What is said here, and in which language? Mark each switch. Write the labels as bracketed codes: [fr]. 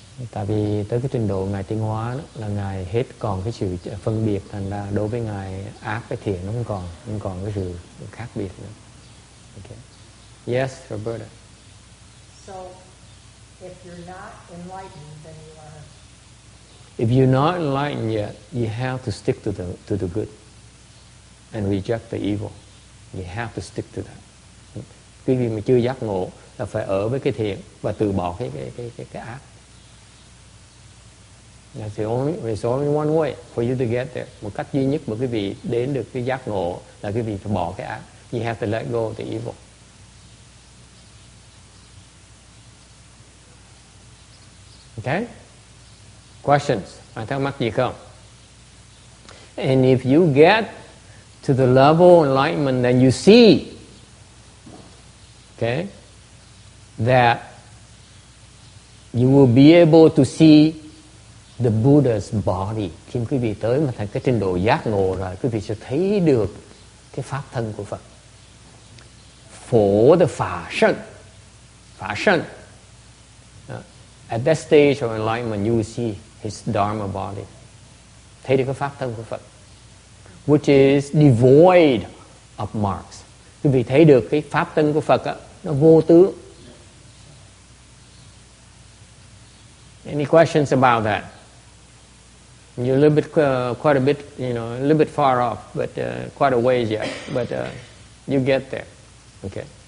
[vi] Tại vì tới cái trình độ Ngài tiến hóa đó, là Ngài hết còn cái sự phân biệt, thành ra đối với Ngài ác với thiện nó không còn cái sự khác biệt nữa. [en] Okay. Yes, Roberta. So, if you're not enlightened, then you are. If you're not enlightened yet, you have to stick to the good and reject the evil. You have to stick to that. [vi] Quý vị mà chưa giác ngộ là phải ở với cái thiện và từ bỏ cái ác. [en] There's only one way for you to get there. [vi] Một cách duy nhất mà quý vị đến được cái giác ngộ là quý vị phải bỏ cái ác. [en] You have to let go of the evil. Okay? Questions? [vi] Ai thắc mắc gì không? [en] And if you get to the level of enlightenment, then you see, okay, that you will be able to see the Buddha's body. [vi] Khi quý vị tới mà thành cái trình độ giác ngộ rồi, quý vị sẽ thấy được cái pháp thân của Phật. Phổ the Phả Sanh. [en] At that stage of enlightenment, you will see his Dharma body. [vi] Thấy được cái pháp thân của Phật, [en] which is devoid of marks. [vi] Quý vị thấy được cái pháp thân của Phật á, nó vô tướng. [en] Any questions about that? You're a little bit, quite a bit, a little bit far off, but quite a ways yet. But you get there. Okay.